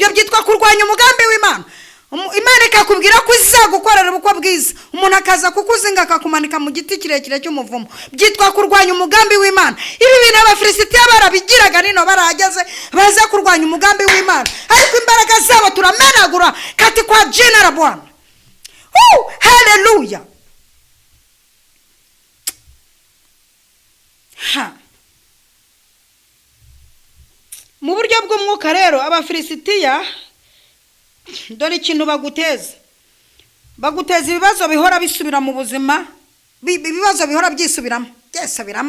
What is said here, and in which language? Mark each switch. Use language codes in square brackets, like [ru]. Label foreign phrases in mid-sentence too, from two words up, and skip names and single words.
[rw] Ibyo byitwa kurwanya umugambi w'Imana. Imana ikakubwira ko izagukorera ubukwe bwiza, umuntu akaza kukuzinga akakumanika mu giti kirekire cy'umuvumo. Byitwa kurwanya umugambi w'Imana. Ibi bintu abafilisitiya barabigiraga nino barahageze baza kurwanya umugambi w'Imana, ariko imbaraga zabo turamenagura [sw] kati kwa jina la Bwana. [rw] Haleluya. Mu buryo bw'umwuka rero abafilisitiya dore ikintu baguteza ibibazo bihora bisubira mu buzima, ibibazo bihora byisubiramo.